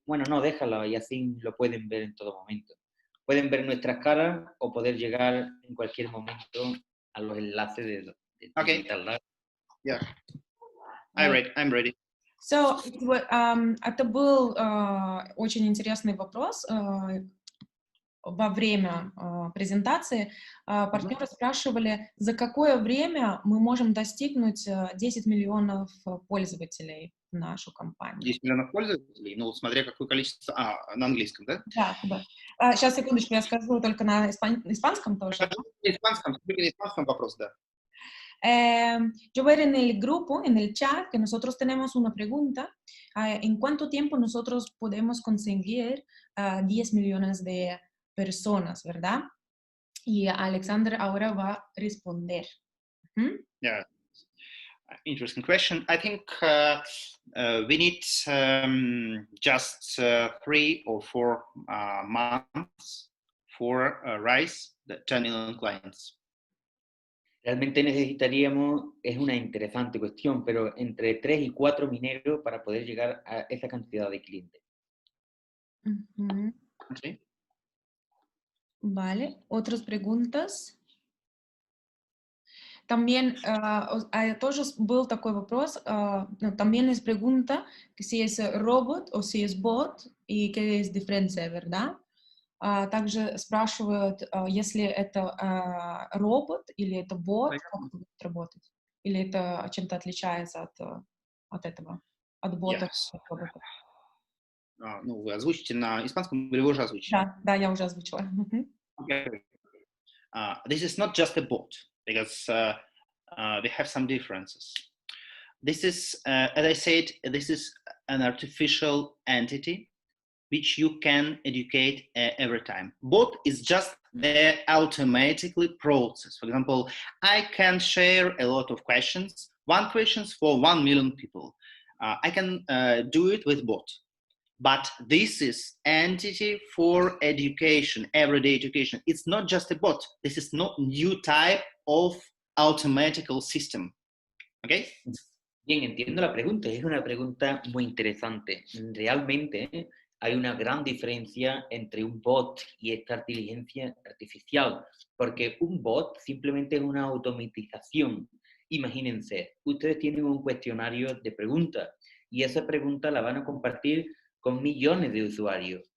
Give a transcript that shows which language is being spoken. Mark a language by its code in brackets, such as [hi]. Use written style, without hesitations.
[es] Bueno, no, déjalo y así lo pueden ver en todo momento. Pueden ver nuestras caras o poder llegar en cualquier momento a los enlaces de [en] Okay. Digital Live. Yeah. I'm ready. So, [ru] это был очень интересный вопрос. Во время презентации партнеры спрашивали, за какое время мы можем достигнуть 10 миллионов пользователей в нашу компанию. 10 миллионов пользователей? Ну, смотря какое количество... на английском, да? Да. Сейчас, секундочку, я скажу только на испанском тоже. На испанском вопрос, да. [es] Yo ver en el grupo, en el chat, que nosotros tenemos una pregunta, ¿en cuánto tiempo nosotros podemos conseguir 10 millones de personas, verdad? Y Alexander ahora va a responder. [en] Yeah, interesting question. I think we need just 3 or 4 months for rise the 10 million clients. [es] Realmente necesitaríamos, es una interesante cuestión, pero entre 3 y 4 mineros para poder llegar a esa cantidad de clientes. [en] Okay. [es] Vale, ¿otras preguntas? También [ru] тоже был такой вопрос, [es] también les pregunta que si es робот o si es bot y qué es diferencia, ¿verdad? [ru] Также спрашивают, если это робот или это бот, как это будет работать? Или это чем-то отличается от этого, от бота? [en] Yes. [ru] Ну, вы озвучите на испанском или вы уже озвучили? Да, я уже озвучила. [en] Okay. This is not just a bot, because we have some differences. This is, as I said, this is an artificial entity which you can educate every time. Bot is just the automatically process. For example, I can share a lot of questions, 1 question for 1 million people. I can do it with bot. But this is entity for education, everyday education. It's not just a bot. This is not new type of automatical system. Okay? [es] Bien, entiendo la pregunta. Es una pregunta muy interesante. Realmente hay una gran diferencia entre un bot y esta inteligencia artificial, porque un bot simplemente es una automatización. Imagínense, ustedes tienen un cuestionario de preguntas y esa pregunta la van a compartir con millones de usuarios.